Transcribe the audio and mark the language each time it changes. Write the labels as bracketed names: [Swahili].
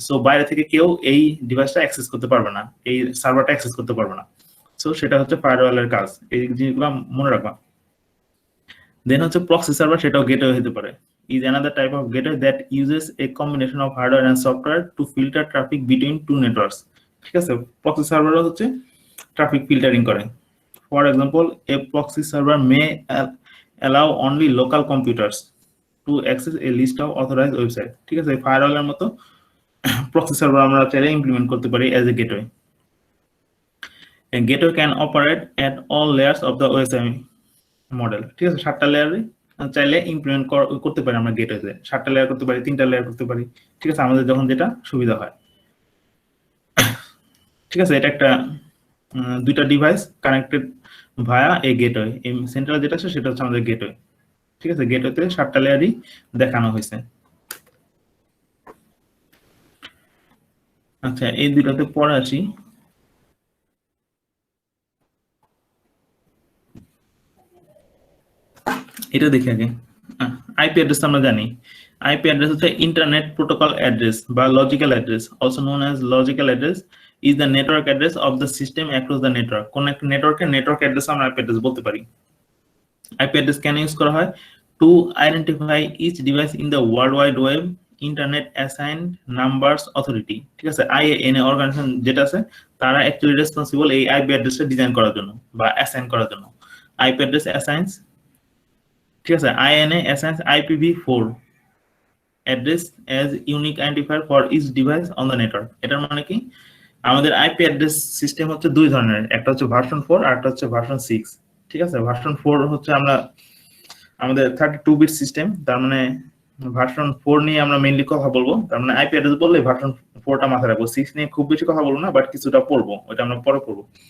[Bangla] So বাইরে থেকে কেউ এই ডিভাইসটা অ্যাক্সেস করতে পারবে না, এই সার্ভারটা অ্যাক্সেস করতে পারবে না। সো সেটা হচ্ছে ফায়ারওয়ালের কাজ, এই জিনিসগুলো মনে রাখবা। দেন হচ্ছে প্রক্সি সার্ভার, সেটাও গেটওয়ে হতে পারে। [English] is another type of gateway that uses a combination of hardware and software to filter traffic between two networks, [Bangla] ঠিক আছে। প্রক্সি সার্ভারও হচ্ছে ট্রাফিক ফিল্টারিং করে। [English] for example, a proxy server may allow only local computers to access a list of authorized website, [Bangla] ঠিক আছে। ফায়ারওয়ালের মতো proxy server আমরা চাইলে implement করতে পারি [English] As a gateway. A gateway can operate at all layers of the OSI model, [Bangla] ঠিক আছে। 7টা লেয়ারে চাইলে ইমপ্লিমেন্ট করতে পারি আমরা গেটওয়েতে। 7টা লেয়ার করতে পারি, 3টা লেয়ার করতে পারি, ঠিক আছে, আমাদের যখন যেটা সুবিধা হয়, ঠিক আছে। এটা একটা দুইটা ডিভাইস [English] Connected via a gateway. [Bangla] এই সেন্ট্রাল যেটা আছে সেটা হচ্ছে আমাদের গেটওয়ে, ঠিক আছে। গেটওয়েতে 7টা লেয়ারই দেখানো হয়েছে। আচ্ছা, এই দুইটাতে পরে আসি। এটা দেখি আগে। আইপি অ্যাড্রেস আমরা জানি। [English] IP address হচ্ছে internet protocol address বা logical address, also known as logical address, is the network address of the system across the network. [Bangla] কোন একটা নেটওয়ার্কের নেটওয়ার্ক অ্যাড্রেস আমরা আইপি অ্যাড্রেস বলতে পারি। আইপি অ্যাড্রেস কেন ইউজ করা হয়? [English] to identify each device in the world wide web internet assigned numbers authority, [Bangla] ঠিক আছে। আইএএনএ অর্গানাইজেশন যেটা আছে তারা অ্যাকচুয়ালি রেসপন্সিবল এই আইপি অ্যাড্রেসটা ডিজাইন করার জন্য বা অ্যাসাইন করার জন্য। [English] IP address assigns, [Bangla] ঠিক আছে, [English] INA assigns IPv4 address as unique identifier for each device on the network. [Bangla] এটার মানে কি? আমাদের আইপি অ্যাড্রেস সিস্টেম হচ্ছে দুই ধরনের, একটা হচ্ছে ভার্সন 4 আর একটা হচ্ছে ভার্সন 6, ঠিক আছে। ভার্সন 4 হচ্ছে আমরা আমাদের 32 বিট সিস্টেম, তার মানে ভার্সন 4 নিয়ে আমরা মেইনলি কথা বলবো। তার মানে আইপি অ্যাড্রেস বললে ভার্সন 4টা মাথায় রাখবো, 6 নিয়ে খুব বেশি কথা বলবো না, বাট কিছুটা পড়বো, ওটা আমরা পরে পড়বো।